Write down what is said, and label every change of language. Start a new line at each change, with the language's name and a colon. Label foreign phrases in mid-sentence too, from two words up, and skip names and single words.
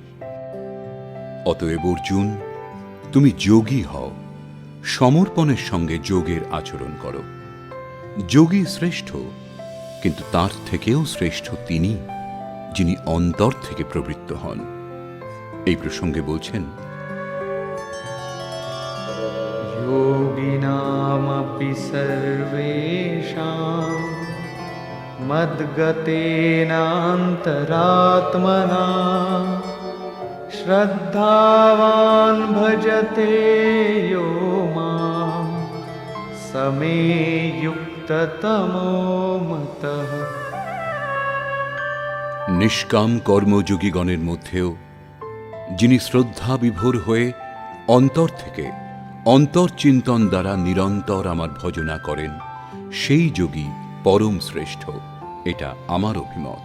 Bangla: অতএব অর্জুন, তুমি যোগী হও, সমর্পণের সঙ্গে যোগের আচরণ করো। যোগী শ্রেষ্ঠ, কিন্তু তার থেকেও শ্রেষ্ঠ তিনি, যিনি অন্তর থেকে প্রবৃত্ত হন। এই প্রসঙ্গে বলছেন,
Sanskrit: योगिनामपि सर्वेषां मद्गतेनान्तरात्मना श्रद्धावान् भजते यो मां स मे युक्ततमो मतः।
Bangla: নিষ্কাম কর্মযোগীগণের মধ্যেও যিনি শ্রদ্ধা বিভোর হয়ে অন্তর থেকে অন্তর্চিন্তন দ্বারা নিরন্তর আমার ভজনা করেন, সেই যোগী পরম শ্রেষ্ঠ, এটা আমার অভিমত।